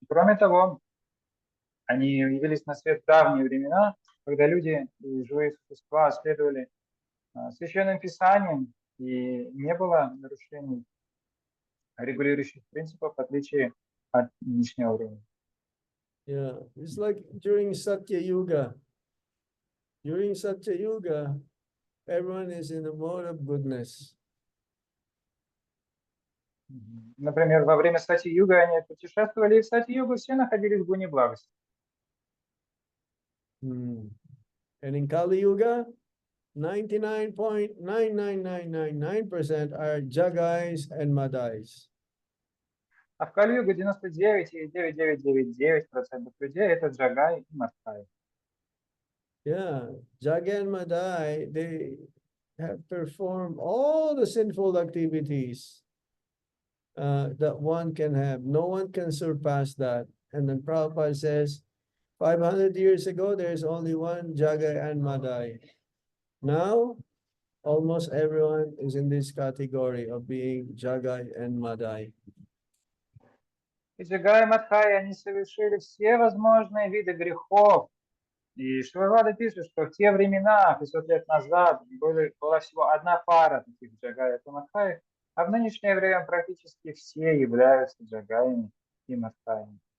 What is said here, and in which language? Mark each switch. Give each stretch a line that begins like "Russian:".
Russian: Кроме того, они явились на свет в давние времена, когда люди и живые существа следовали священным писаниям, и не было нарушений регулирующих принципов, в отличие от нынешнего времени.
English: Yeah, it's like during Satya Yuga. During Satya Yuga, everyone is in a mode of goodness.
Russian: Например, во время Сати-юга они путешествовали, и в Сати-югу все находились в гуне благости.
English: And in Kali Yuga, 99.99999% are Jagais and Madais.
Russian: А в Кали-югу 99,9999% людей это Джагай и Мадхай.
English: Yeah, Jaga and Madai, they have performed all the sinful activities that one can have. No one can surpass that. And then Prabhupada says, 500 years ago, there's only one Jaga and Madai. Now, almost everyone is in this category of being Jagai and Madai.
Russian: И Джагай и Мадхай, они совершили все возможные виды грехов. И Шривада пишет, что в те времена, 500 лет назад, была всего одна пара таких Джагаев и Мадхаев, а в нынешнее время практически все являются Джагаями и Мадхаями.